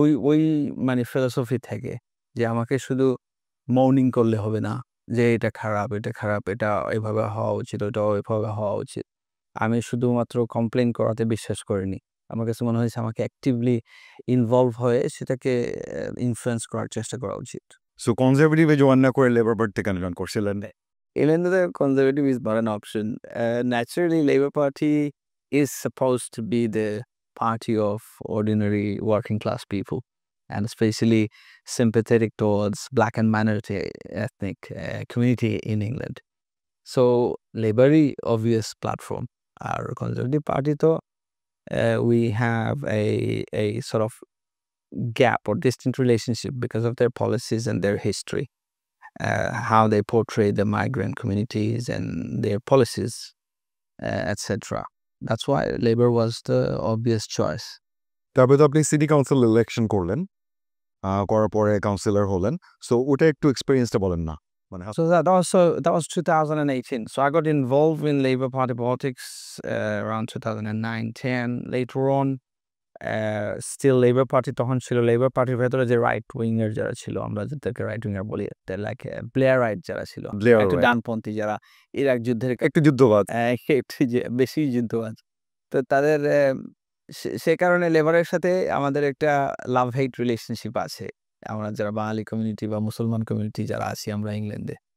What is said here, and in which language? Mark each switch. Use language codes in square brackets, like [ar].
[bn] ওই মানে ফিলোসফি থেকে যে আমাকে শুধু মর্নিং করলে হবে না যে এটা খারাপ, এটা এভাবে হওয়া উচিত, ওটা ওইভাবে হওয়া উচিত। আমি শুধুমাত্র কমপ্লেইন করাতে বিশ্বাস করিনি। আমার কাছে মনে হয়েছে আমাকে অ্যাক্টিভলি ইনভলভ হয়ে সেটাকে ইনফ্লুয়েন্স করার চেষ্টা করা উচিত। সো কনজারভেটিভে জয়েন না করে লেবার পার্টিতে কেন জয়েন করছিলেন? [en] Even though the conservative is not an option, naturally Labour Party is supposed to be the party of ordinary working class people, and especially sympathetic towards black and minority ethnic community in England. So Labour obvious platform. Our Conservative Party though, we have a sort of gap or distant relationship because of their policies and their history. How they portray the migrant communities and their policies, etc. That's why Labour was the obvious choice. [bn] তারপরে তো আপনি city council election করলেন, করার পরে councillor হলেন। So ওটা একটু এক্সপেরিয়েন্সটা বলেন না। মানে [en] So that was 2018. So I got involved in Labour Party politics around 2009-10. Later on, still Labour Party [bn] তখন ছিল। Labour Partyর ভেতরে যে রাইট উইঙ্গার যারা ছিল, আমরা যাদেরকে রাইট উইঙ্গার বলি, লাইক ব্লেয়ারাইট যারা ছিল, একটু ডানপন্থী যারা, ইরাক যুদ্ধের একটু যুদ্ধবাজ। একটু বেশি যুদ্ধবাজ। তো তাদের সে কারণে লেবারের সাথে আমাদের একটা লাভ হেট রিলেশনশিপ আছে, আমরা যারা বাঙালি কমিউনিটি বা মুসলমান কমিউনিটি যারা আছি আমরা ইংল্যান্ডে।